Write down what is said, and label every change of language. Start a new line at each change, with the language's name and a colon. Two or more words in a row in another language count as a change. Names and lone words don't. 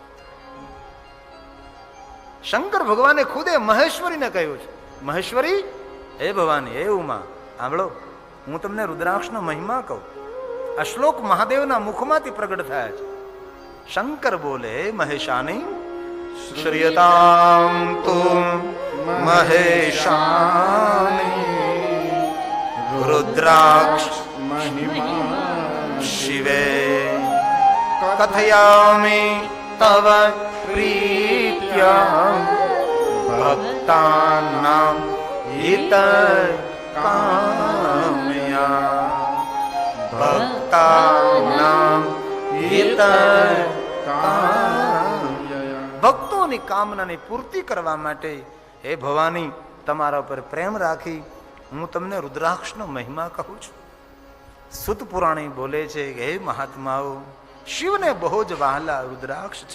Gujarati: શંકર ભગવાને ખુદે મહેશ્વરીને કહ્યું છે, મહેશ્વરી હે ભવાની, હે ઉમા, સાંભળો, હું તમને રુદ્રાક્ષનો મહિમા કહું. આ શ્લોક મહાદેવના મુખમાંથી પ્રગટ થયા છે. શંકર બોલે, હે મહેશાની,
Sanskrit: श्रियतां तु महेशानि रुद्राक्ष महिमा शिवे कथयामि तव प्रीत्या भक्तानां हितकाम्या ભક્તાનાં હિતકામ્યા.
Gujarati: ભક્તોની કામનાની પૂર્તિ કરવા માટે હે ભવાની તમારા પર પ્રેમ રાખી હું તમને રુદ્રાક્ષનો મહિમા કહું છું. સુત પુરાણી બોલે છે કે હે મહાત્માઓ, શિવને બહુ જ વહાલા રુદ્રાક્ષ છે.